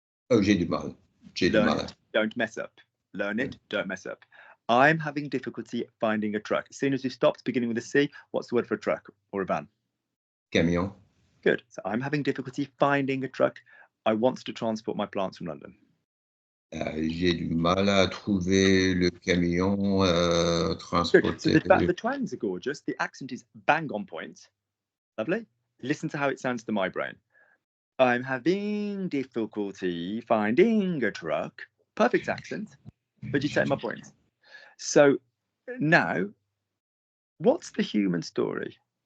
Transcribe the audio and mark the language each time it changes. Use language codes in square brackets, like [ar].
[fr] Oh, j'ai du mal. J'ai du mal. [en] Don't mess up. Learn it. Don't mess up. I'm having difficulty finding a truck. As soon as we stopped, beginning with a C, what's the word for a truck or a van? Camion. Good. So I'm having difficulty finding a truck. I want to transport my plants from London. [fr] J'ai du mal à trouver le camion [en] Good. So [fr] transporter. [en] the twangs are gorgeous. The accent is bang on point. Lovely. Listen to how it sounds to my brain. I'm having difficulty finding a truck. Perfect accent. But you take my point. So now, what's the human story?